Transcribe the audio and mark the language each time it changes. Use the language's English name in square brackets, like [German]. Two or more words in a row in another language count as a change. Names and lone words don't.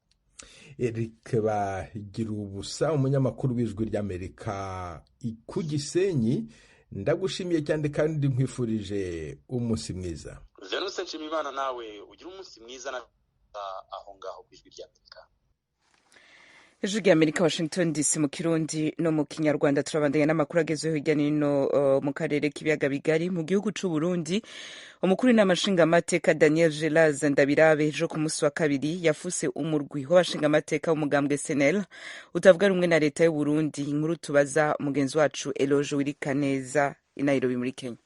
[Kinyarwanda] Eric Bagirubusa umunyamakuru w'Ijwi ry'Amerika ku Gisenyi ndagushimiye cyane kandi nkwifurije umunsi mwiza. Venus Nshimiyimana nawe ugira umunsi mwiza na aho ngaho ku Ijwi ry'Amerika. [Rundi] Ijwi ry'Amerika Washington DC mu Kirundi no mu Kinyarwanda turabandanya n'amakuru agezweho hirya no hino mu karere k'ibiyaga bigari mu gihugu c'u Burundi. Umukuru n'amashingamateka Daniel Gelaze Ndabirabe ejo ku munsi wa kabiri yafuse umurwi w'abashingamateka w'umugambwe SNL utavuga rumwe na leta y'u Burundi. Inkuru tubaza mugenzi wacu Eloge Wirikaneza i Nairobi muri Kenya.